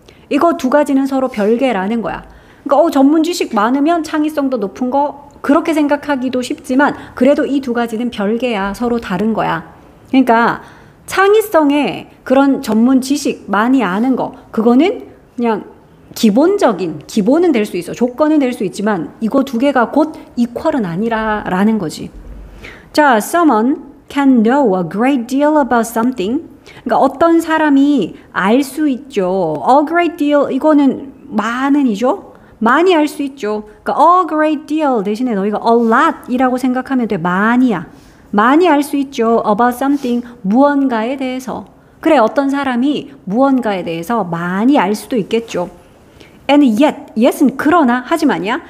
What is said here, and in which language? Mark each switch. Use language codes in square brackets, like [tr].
[ko] 이거 두 가지는 서로 별개라는 거야. 그러니까 전문 지식 많으면 창의성도 높은 거 그렇게 생각하기도 쉽지만 그래도 이 두 가지는 별개야. 서로 다른 거야. 그러니까 창의성에 그런 전문 지식 많이 아는 거 그거는 그냥 기본은 될 수 있어. 조건은 될 수 있지만 이거 두 개가 곧 이퀄은 아니라라는 거지. [en] 자, someone can know a great deal about something. [ko] 그러니까 어떤 사람이 알 수 있죠. [en] A great deal [ko] 이거는 많은이죠. 많이 알 수 있죠. 그러니까 [en] a great deal [ko] 대신에 너희가 [en] a lot [ko] 이라고 생각하면 돼. 많이야. 많이 알 수 있죠. [en] about something [ko] 무언가에 대해서. 그래, 어떤 사람이 무언가에 대해서 많이 알 수도 있겠죠. [en] And yet [ko] 은 그러나 하지만이야.